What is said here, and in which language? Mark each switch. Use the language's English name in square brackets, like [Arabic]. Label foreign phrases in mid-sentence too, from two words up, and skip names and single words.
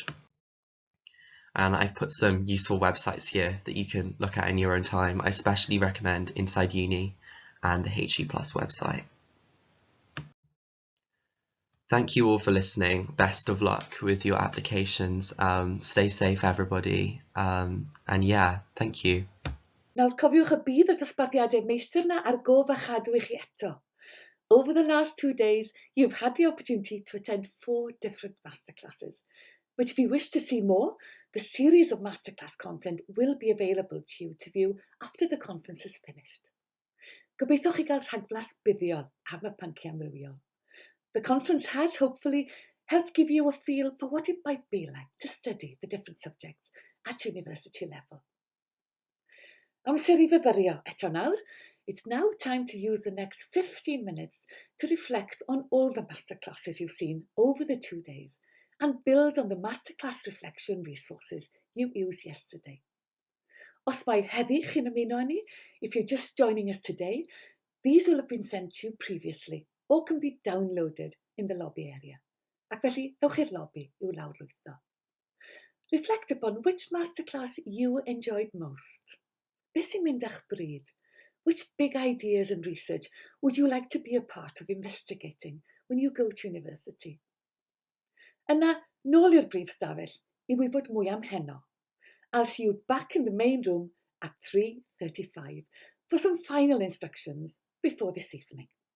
[English] And I've put some useful websites here that you can look at in your own time. I especially recommend Inside Uni and the HE Plus website. Thank you all for listening. Best of luck with your applications. Stay safe, everybody. And yeah, thank you. [Welsh] Nawr cofiwch y bydd y dosbarthiadau meistr na ar gof a chadw I chi eto. [English] Over the last 2 days, you've had the opportunity to attend 4 different masterclasses. But if you wish to see more, the series of masterclass content will be available to you to view after the conference is finished. [Welsh] Gobeithio chi gael rhagflas buddiol am y pynciau amrywiol. [English] The conference has hopefully helped give you a feel for what it might be like to study the different subjects at university level. [Welsh] Amser I fyfyrio eto nawr. [English] It's now time to use the next 15 minutes to reflect on all the masterclasses you've seen over the 2 days and build on the masterclass reflection resources you used yesterday. [Welsh] Os mai heddi chi'n ymuno ni, [English] if you're just joining us today, these will have been sent to you previously or can be downloaded in the lobby area. [Welsh] Ac felly, ewch i'r lobby i'w lawrlwytho. [English] Reflect upon which masterclass you enjoyed most. [Welsh] Beth sy'n mynd a'ch bryd? [English] Which big ideas and research would you like to be a part of investigating when you go to university? [Welsh] Yna, nôl i'r brif stafell I wybod mwy am heno. [English] I'll see you back in the main room at 3:35 for some final instructions before this evening.